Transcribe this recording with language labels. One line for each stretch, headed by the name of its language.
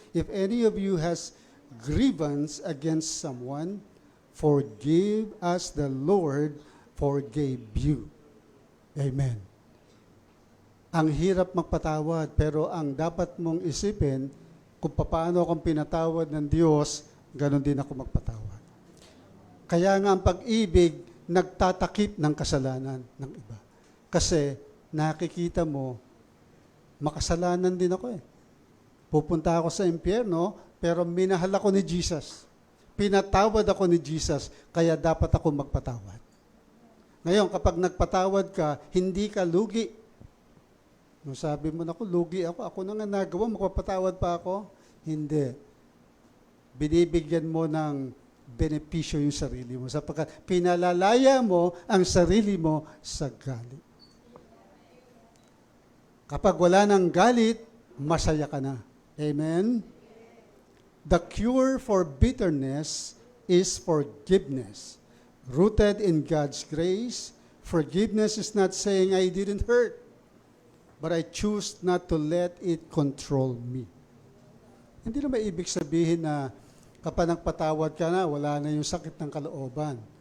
English: If any of you has grievance against someone, forgive as the Lord forgave you. Amen.
Filipino: Ang hirap magpatawad, pero ang dapat mong isipin, kung paano akong pinatawad ng Diyos, ganon din ako magpatawad. Kaya nga ang pag-ibig, nagtatakip ng kasalanan ng iba. Kasi nakikita mo, makasalanan din ako eh. Pupunta ako sa impyerno, pero minahal ako ni Jesus. Pinatawad ako ni Jesus, kaya dapat ako magpatawad. Ngayon, kapag nagpatawad ka, hindi ka lugi. Nung sabi mo, naku, lugi ako na nga nagawa, magpapatawad pa ako? Hindi. Binibigyan mo ng benepisyo yung sarili mo, sapagkat pinalalaya mo ang sarili mo sa galit. Kapag wala ng galit, masaya ka na. Amen?
English: The cure for bitterness is forgiveness. Rooted in God's grace, forgiveness is not saying I didn't hurt, but I choose not to let it control me.
Filipino: Hindi na maibig sabihin na kapag nagpatawad ka na, wala na yung sakit ng kalooban.